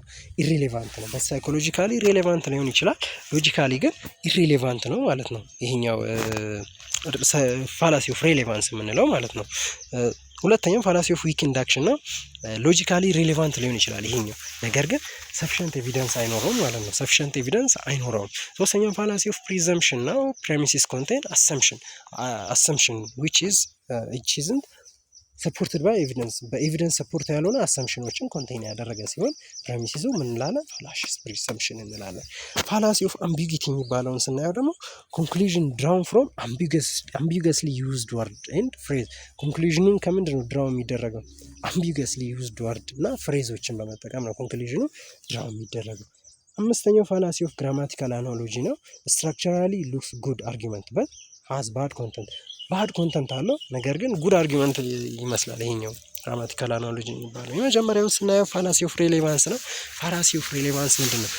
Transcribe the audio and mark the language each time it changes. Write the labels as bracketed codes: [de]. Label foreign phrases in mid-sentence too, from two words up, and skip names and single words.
[am] ኢሪሌቫንት ነው። [en] psychologically relevant [am] ሊሆን ይችላል፣ ሎጂካሊ ግን ኢሪሌቫንት ነው ማለት ነው። ይሄኛው [en] fallacy of relevance [am] የምንለው ማለት ነው። ሁለተኛው [en] fallacy of weak induction [am] ነው። [en] logically relevant [am] ሊሆን ይችላል ይሄኛው፣ ነገር ግን [en] sufficient evidence [am] አይኖረውም ማለት ነው። [en] sufficient evidence [am] አይኖረውም። ሶስተኛው [en] fallacy of presumption [am] ነው። [en] premises contain [am] አሰምፕሽን [en] which isn't supported by evidence evidence support [am] ያልሆነ አሰምፕሽኖችን ኮንቴን ያደረገ ሲሆን ፕሬሚሲሱ ምን እንላለን? [en] fallacy presumption እንላለን። fallacy of ambiguity [am] የሚባለውን ስናየው ደግሞ [en] conclusion drawn from ambiguously used word and phrase ኮንክሉዥኑን [am] ከምንድን ነው ድራው የሚደረገው? [en] ambiguously used word [am] እና ፍሬዞችን በመጠቀም ነው ኮንክሉዥኑ ድራው የሚደረገው። አምስተኛው [en] fallacy of grammatical analogy ነው። structurally looks good argument but has bad content bad content [am] አለው፣ ነገር ግን [en] good argument [am] ይመስላል ይሄኛው [en] grammatical analogy [am] የሚባለው። የመጀመሪያው ስናየው [en] fallacy of relevance ነው። fallacy of relevance [am] ምንድን ነው?